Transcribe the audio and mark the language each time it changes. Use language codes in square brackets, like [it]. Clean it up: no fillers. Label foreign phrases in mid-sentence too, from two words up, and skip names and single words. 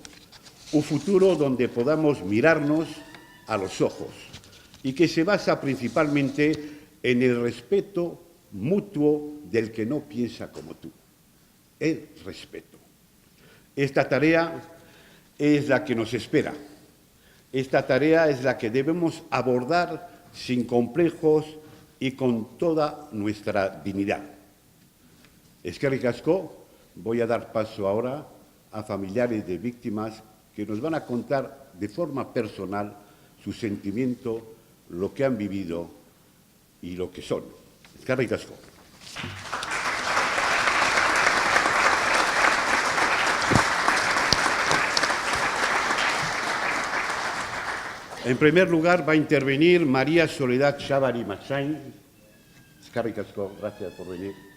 [es] Un futuro donde podamos mirarnos a los ojos y que se basa principalmente en el respeto mutuo del que no piensa como tú. El respeto. Esta tarea es la que nos espera. Esta tarea es la que debemos abordar sin complejos y con toda nuestra dignidad. [eu] Eskerrik asko, [es] voy a dar paso ahora a familiares de víctimas que nos van a contar de forma personal su sentimiento, lo que han vivido y lo que son. [eu] Eskerrik asko. [es] En primer lugar va a intervenir María Soledad Chávarri Massain. [eu] Eskerrik asko, [es] gracias por venir.